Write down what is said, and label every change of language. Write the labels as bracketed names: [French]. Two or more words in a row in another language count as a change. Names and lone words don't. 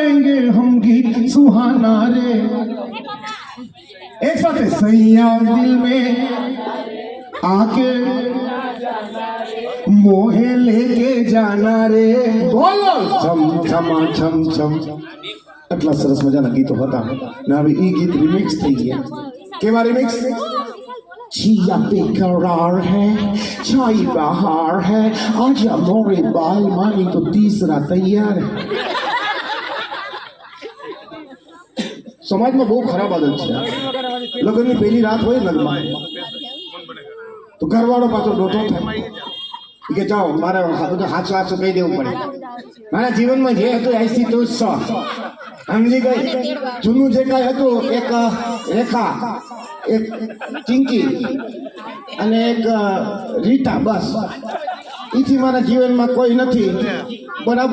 [Hindi] गाएंगे हम गीत सुहाना रे। एक साथ सैया दिल में आके मोहे लेके जाना रे। बोलो छम छमा छम छम। [Gujarati] આટલા સરસ મજાના ગીતો હતા ને હવે એ ગીત રિમિક્સ થઈ ગયા। કેવા રિમિક્સ? [Hindi] छिया बेकरार है छाई बहार है आजा मोरे बाल मानी तो तीसरा तैयार है। समाज में बहुत खराब आदत है। [Gujarati] लग्न ની પહેલી રાત હોય લગ્નમાં તો ઘરવાળો પાછો ડોટો થાય કે જાઓ મારે બધું હાચું હાચું કહી દેવું પડે। મારા જીવનમાં જે હતું આઈસી તો સમજી ગઈ। જૂનું જે કાંઈ હતું એક રેખા એક ચિંકી અને એક રીટા બસ એથી મારા જીવનમાં કોઈ નથી બરાબર।